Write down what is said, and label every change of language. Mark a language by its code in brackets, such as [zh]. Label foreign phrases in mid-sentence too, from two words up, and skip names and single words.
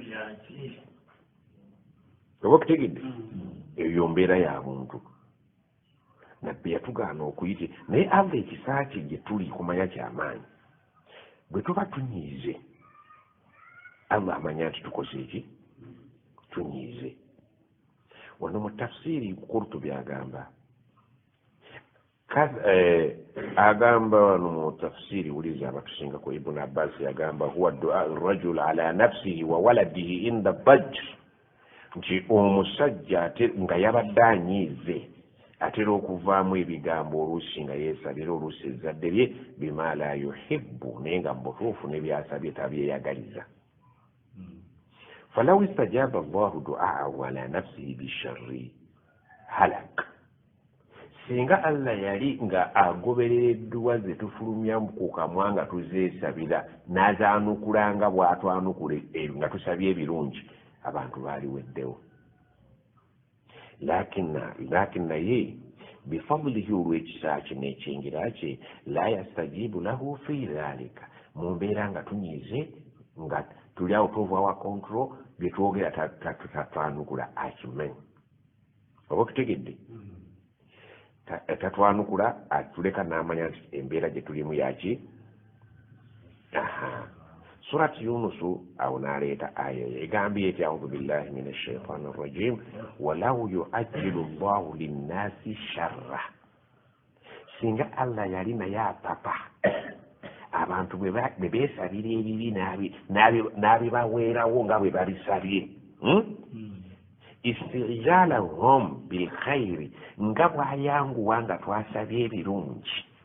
[lg] oba okutegedde eyo mbeera ya muntu nabbi yatugaana okuyite naye ava ekisaaki gye tuli kumanya kyamaanyi bwe tuba tunyiize Allah amanya nti tukoze eki tunyize. Wano mu tafsiri Qurtubi agamba agamba wano mu tafsiri uliza abatusinga ko Ibn Abbas agamba [ar] هو دعاء الرجل على نفسه وولده عند الضجر, [lg] nti omusajja nga yabadde anyiize atera okuvaamu ebigambo oluusi nga yeesabira oluusi ezzadde lye [ar] بما لا يحب, [lg] naye nga mubutuufu n'ebyasabye tabyeyagaliza. [ar] فلو استجاب الله دعاءه على نفسه بالشر هلك, [lg] singa Allah yali nga agoberera edduwa ze tufulumya ku kamwa nga tuzeesabira n'azaanukulanga bw'atwanukula nga tusabye ebirungi, abantu baaliweddewo. lakin naye bifadlihi olw'ekisa kye n'ekyengera kye [ar] لا يستجيب له في ذلك, [lg] mu mbeera nga tunyize nga tuli [en] out of our control, [lg] bye twogera tatwanukula akimanyi. oba okitegedde? tatwanukula atuleka n'amanya nti embeera gye tulimu yaki. [ar] Surat Yunus [lg] awo n'aleeta aya egambye eti [ar] أعوذ بالله من الشيطان الرجيم ولو يعجل الله للناس الشر, [lg] singa Allah yali naye apapa abantu bwe beesabira ebibi n'abibaweerawo nga bwe babisabye, [ar] استعجالهم بالخير, [lg] nga bwayanguwa nga twasabye ebirungi.